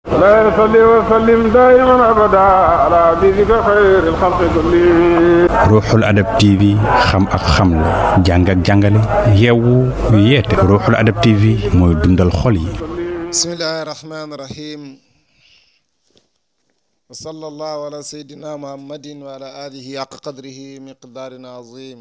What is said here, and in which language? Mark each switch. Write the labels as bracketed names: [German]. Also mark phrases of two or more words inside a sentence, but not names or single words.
[Arabic] لا يصلي وسلم دائما ابدا على حبيبك خير الخلق كلهم. [Wolof] ruuxul adab TV xam ak xamle jàng ak jàngale yeewu yeete ruuxul adab TV mooy dundal xol yi. [Arabic] بسم الله الرحمن الرحيم. وصلى الله على سيدنا محمد وعلى آله حق قدره ومقداره العظيم.